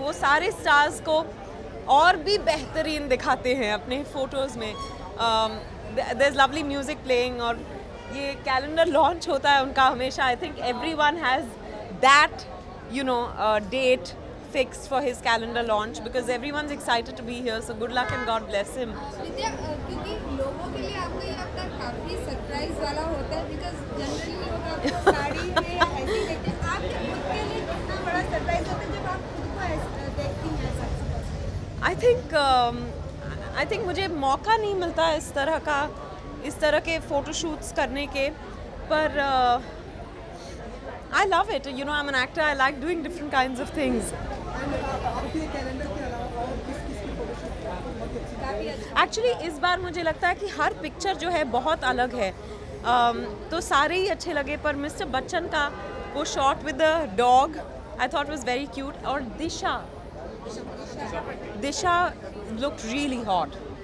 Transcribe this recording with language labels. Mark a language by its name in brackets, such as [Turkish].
[Hindi] वो सारे स्टार्स को और भी बेहतरीन दिखाते हैं अपने फ़ोटोज़ में, [English] there is lovely music playing, [Hindi] और ये कैलेंडर लॉन्च होता है उनका हमेशा, [English] I think everyone has that you know date fixed for his calendar launch because everyone's excited to be here, so good luck and God bless him. [Hindi] विद्या, क्योंकि लोगों के लिए आपका ये हफ्ता काफ़ी सरप्राइज वाला होता है, बिकॉज जनरली लोग आपको साड़ी में ऐसे देखते हैं, आपके खुद के लिए कितना बड़ा सरप्राइज होता है जब आप खुद को ऐसे देखती हैं ऐसा? [English] I think [Hindi] मुझे मौका नहीं मिलता इस तरह के फोटोशूट्स करने के, [English] पर I love it, you know, I'm an actor, I like doing different kinds of things. [Hindi] Actually इस बार मुझे लगता है कि हर पिक्चर जो है बहुत अलग है, तो सारे ही अच्छे लगे, पर मिस्टर बच्चन का वो shot [English] with the dog I thought was very cute, [Hindi] और दिशा [English] Looked really hot.